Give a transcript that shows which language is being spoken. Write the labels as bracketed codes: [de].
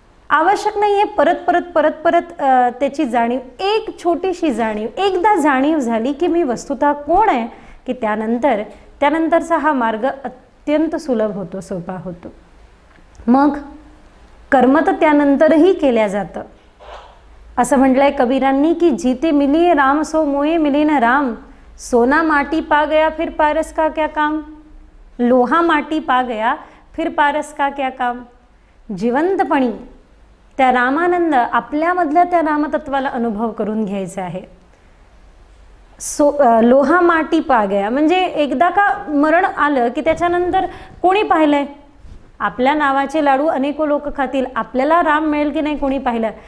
[mr] आवश्यक नाही आहे परत त्याची जाणीव. एक छोटीशी जाणीव, एकदा जाणीव झाली की मी वस्तुतः कोण आहे, की त्यानंतरचा हा मार्ग अत्यंत सुलभ होतो, सोपा होतो. मग कर्म तर त्यानंतरही केल्या जातं. असं म्हटलंय कबीरांनी की [hi] जीते मिलिए राम सो मोये मिले न राम, सोना माटी पा गया फिर पारस का क्या काम, लोहा माटी पा गया फिर पारस का क्या काम. [mr] जिवंतपणी त्या रामानंद, आपल्यामधल्या त्या रामतत्वाला अनुभव करून घ्यायचा आहे. [hi] लोहा माटी पा गया, [mr] म्हणजे एकदा का मरण आलं की त्याच्यानंतर कोणी पाहिलंय? आपल्या नावाचे लाडू अनेको लोक खातील, आपल्याला राम मिळेल की नाही कोणी पाहिलं?